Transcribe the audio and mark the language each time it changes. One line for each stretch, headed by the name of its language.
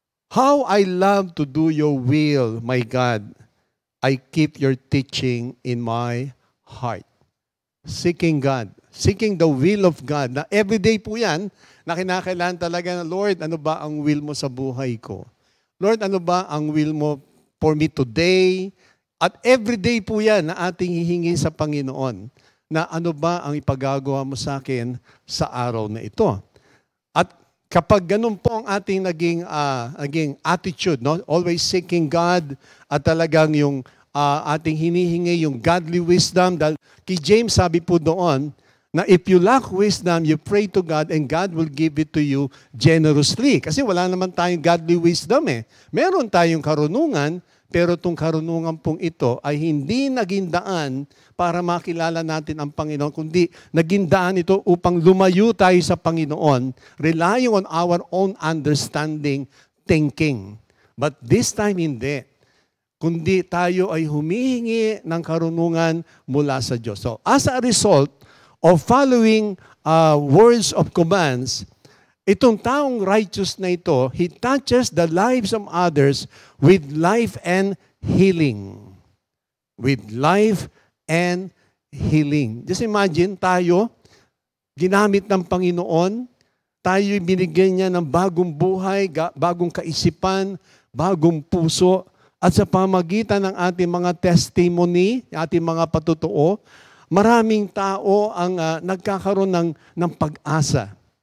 English: How I love to do your will, my God. I keep your teaching in my heart. Seeking God. Seeking the will of God.
Filipino: Na everyday po yan, na kinakailangan talaga na, Lord, ano ba ang will mo sa buhay ko? Lord, ano ba ang will mo for me today? At everyday po yan na ating hihingi sa Panginoon na ano ba ang ipagagawa mo sa akin sa araw na ito. At kapag ganun po ang ating naging attitude, no?
English: Always seeking God
Filipino: at talagang yung ating hinihingi yung godly wisdom. Dahil kay James sabi po doon na
English: if you lack wisdom, you pray to God and God will give it to you generously.
Filipino: Kasi wala naman tayong godly wisdom eh. Meron tayong karunungan, pero itong karunungan pong ito ay hindi naging daan para makilala natin ang Panginoon, kundi naging daan ito upang lumayo tayo sa Panginoon,
English: relying on our own understanding, thinking. But this time
Filipino: hindi. Kundi tayo ay humihingi ng karunungan mula sa Diyos.
English: So as a result of following words of commands,
Filipino: itong taong righteous na ito,
English: he touches the lives of others with life and healing. With life and healing. Just imagine,
Filipino: tayo, ginamit ng Panginoon, tayo binigyan niya ng bagong buhay, bagong kaisipan, bagong puso, at sa pamagitan ng ating mga testimony, ating mga patutuo, maraming tao ang nagkakaroon ng pag-asa.